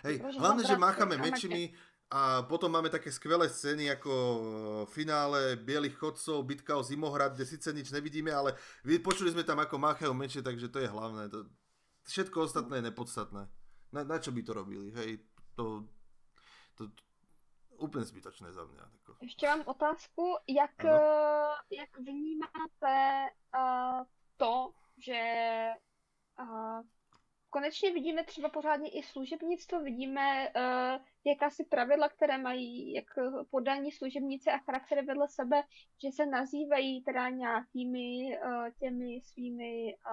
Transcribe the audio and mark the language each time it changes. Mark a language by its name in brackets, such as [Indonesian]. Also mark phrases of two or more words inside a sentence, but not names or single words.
[Slovak] Hej, hlavne, že máchame mečmi a potom máme také skvelé scény ako finále Bielých chodcov, bitka o Zimohrad, kde síce nič nevidíme, ale počuli sme tam, ako máchajú meče, takže to je hlavné. Všetko ostatné je nepodstatné. Na čo by to robili, hej? [Czech] To úplně zbytočné za mě. Ještě mám otázku, jak vnímáte to, že konečně vidíme třeba pořádně i služebnictvo, vidíme jakási pravidla, které mají jak podání služebnice a charaktery vedle sebe, že se nazývají teda nějakými těmi svými